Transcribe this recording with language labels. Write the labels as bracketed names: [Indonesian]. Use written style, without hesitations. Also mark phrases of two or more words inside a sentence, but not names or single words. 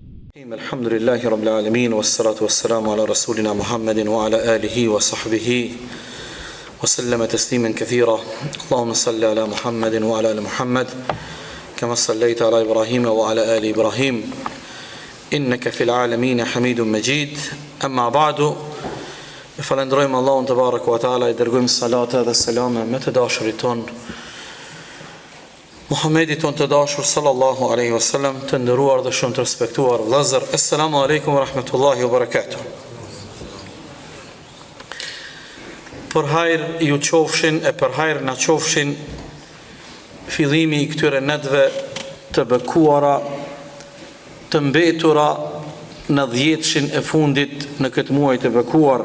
[Arabic] الحمد لله رب العالمين والصلاة والسلام على رسولنا محمد وعلى آله وصحبه وسلم تسليما كثيرا. اللهم صل على محمد وعلى آل محمد كما صليت على إبراهيم وعلى آل إبراهيم إنك في العالمين حميد مجيد. أما بعد, [Albanian] falendrojmë Allahun [Arabic] تبارك وتعالى, [Albanian] I dërgojmë salate dhe selame me të dashurit ton Muhammedit ton të dashur [Arabic] صلى الله عليه وسلم, [Albanian] të nderuar dhe shumë të respektuar vëllezër. [Arabic] السلام عليكم ورحمة الله وبركاته. [Albanian] Për hajër ju qofshin e për hajër na qofshin fillimi I këtyre netëve të bekuara, të mbetura në 10 e fundit në këtë muaj të bekuar.